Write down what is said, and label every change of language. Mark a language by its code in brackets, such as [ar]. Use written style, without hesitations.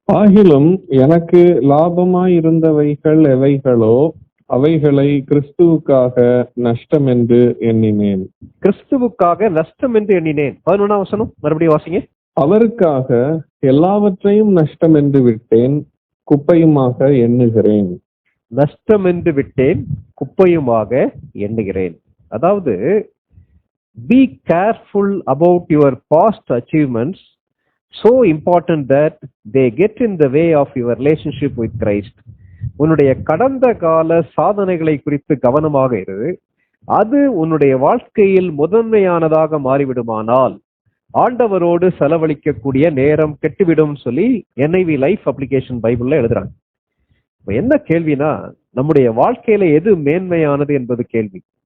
[ta] ஆகிலும் எனக்கு லாபமாய் இருந்தவைகள் எவைகளோ அவைகளை கிறிஸ்துவுக்காக நஷ்டம் என்று எண்ணினேன். கிறிஸ்துவுக்காக நஷ்டம் என்று எண்ணினேன். 11ஆம் வசனம் மறுபடியும் வாசிங்க. அவருக்காக எல்லாவற்றையும் நஷ்டம் என்று விட்டேன், குப்பையுமாக எண்ணுகிறேன். நஷ்டம் என்று விட்டேன், குப்பையுமாக எண்ணுகிறேன். அதாவது, [en] be careful about your past achievements, so important that they get in the way of your relationship with Christ. [ta] உன்னுடைய கடந்த கால சாதனைகளை குறித்து கவனமாக இரு. அது உன்னுடைய வாழ்க்கையில் முதன்மையானதாக மாறிவிடுமானால் ஆண்டவரோடு செலவழிக்கக்கூடிய நேரம் கெட்டுவிடும் சொல்லி NIV லைஃப் அப்ளிகேஷன் பைபிள்ல எழுதுறாங்க. என்ன கேள்வினா, நம்முடைய வாழ்க்கையில எது மேன்மையானது என்பது கேள்வி.